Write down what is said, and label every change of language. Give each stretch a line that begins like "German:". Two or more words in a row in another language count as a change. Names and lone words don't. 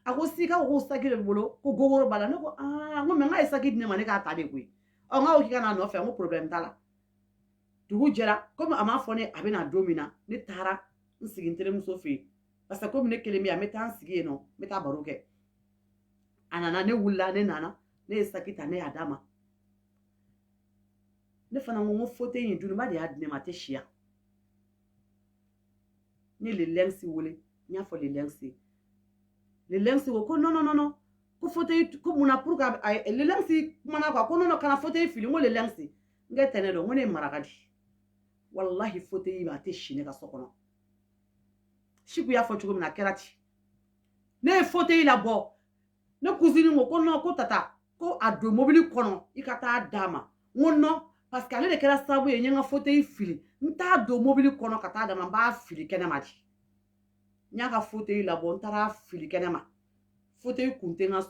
Bambara: a ko si ka ko saki de bolo ko gogoro bala ne ko ngo me ngai saki ne ma ne ka ta de koyi nga o kika na no fe ngo problem tala dugu jɛra comme a m'a fɔ ne a bɛna don min na ne taara n sigi n terimuso fɛ yen
French: parce que comme
Bambara: ne kelen bɛ yan n bɛ taa n sigi yen nɔ n bɛ taa baro kɛ a nana ne wulila ne nana ne ye saki ta ne y'a d'a ma ne fana ko n ko fauteuil in dununba de y'a di ne ma a tɛ si yan ne ye le lɛnsi wele n y'a fɔ le lɛnsi le lɛnsi ko
French: non non non non
Bambara: ko fauteuil ko mun na
French: pour que
Bambara: le lɛnsi kumana quoi ko
French: non non
Bambara: kana fauteuil fili n ko le lɛnsi n kɛ tɛ ne dɔn n ko ne ye maraka di wallahi fauteuil ba tɛ si ne ka so kɔnɔ Chiku y'a fɔ cogo min na a kɛra ten ne ye fauteuil labɔ ne cousine ko non ko tata ko a don mobili kɔnɔ i ka taa d'a ma n ko non
French: parce que
Bambara: ale de kɛra sababu ye n ye n ka fauteuil fili n t'a don mobili kɔnɔ ka taa d'a ma n b'a fili kɛnɛma di n y'a ka fauteuil labɔ n taara fili kɛnɛma fauteuil kun tɛ n ka